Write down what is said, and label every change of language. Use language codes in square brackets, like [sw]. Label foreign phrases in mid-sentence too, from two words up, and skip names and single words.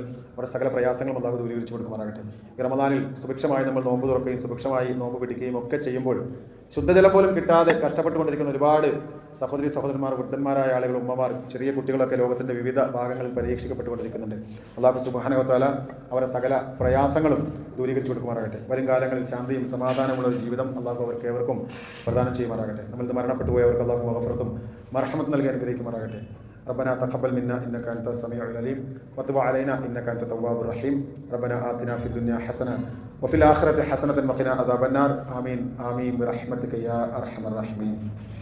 [ml] അവരുടെ സകല പ്രയാസങ്ങളും അല്ലാഹു ദൂരീകരിച്ചു കൊടുക്കുമാറാകട്ടെ. ഈ റമദാനിൽ സുഭിക്ഷമായി നമ്മൾ നോമ്പ് തുറക്കുകയും സുഭിക്ഷമായി നോമ്പ് പിടിക്കുകയും ഒക്കെ ചെയ്യുമ്പോൾ ശുദ്ധജലം പോലും കിട്ടാതെ കഷ്ടപ്പെട്ടുകൊണ്ടിരിക്കുന്ന ഒരുപാട് സഹോദരന്മാർ, വൃദ്ധന്മാരായ ആളുകൾ, ഉമ്മമാർ, ചെറിയ കുട്ടികളൊക്കെ ലോകത്തിൻ്റെ വിവിധ ഭാഗങ്ങളിൽ പരീക്ഷിക്കപ്പെട്ടുകൊണ്ടിരിക്കുന്നുണ്ട്. അല്ലാഹു [ar] سبحانه وتعالى [ml] അവരുടെ സകല പ്രയാസങ്ങളും ദൂരീകരിച്ചു കൊടുക്കുമാറാകട്ടെ. വരും കാലങ്ങളിൽ ശാന്തിയും സമാധാനമുള്ള ഒരു ജീവിതം അല്ലാഹു അവർക്ക് ഏവർക്കും പ്രദാനം ചെയ്യുമാറാകട്ടെ. നമ്മളിത് മരണപ്പെട്ടു പോയവർക്ക് അല്ലാഹു മഗ്ഫിറത്തും മർഹമത്തും നൽകി അനുഗ്രഹിക്കുമാറാകട്ടെ. [ar] ربنا تقبل منا إنك أنت السميع العليم وتب علينا إنك أنت التواب الرحيم ربنا آتنا في الدنيا حسنة وفي الآخرة حسنة وقنا عذاب النار آمين آمين برحمتك يا أرحم الراحمين.